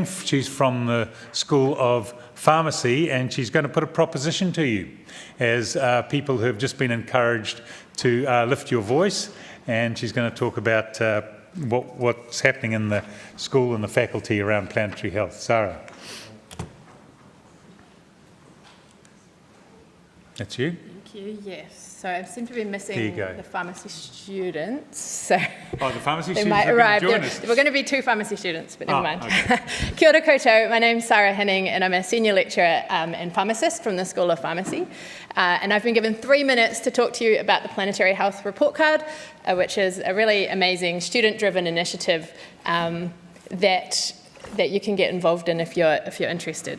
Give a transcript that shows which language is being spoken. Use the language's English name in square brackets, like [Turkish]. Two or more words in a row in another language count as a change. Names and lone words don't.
[English] She's from the School of Pharmacy, and she's going to put a proposition to you as people who have just been encouraged to lift your voice, and she's going to talk about what's happening in the school and the faculty around planetary health. Sarah. That's you? Thank you, yes. So I seem to be missing the pharmacy students. So the pharmacy they students might arrive. Join us. We're going to be two pharmacy students, but never mind. Okay. [Māori] Kia ora koutou. [English] My name's Sarah Hanning, and I'm a senior lecturer and pharmacist from the School of Pharmacy. And I've been given 3 minutes to talk to you about the Planetary Health Report Card, which is a really amazing student-driven initiative that you can get involved in if you're interested.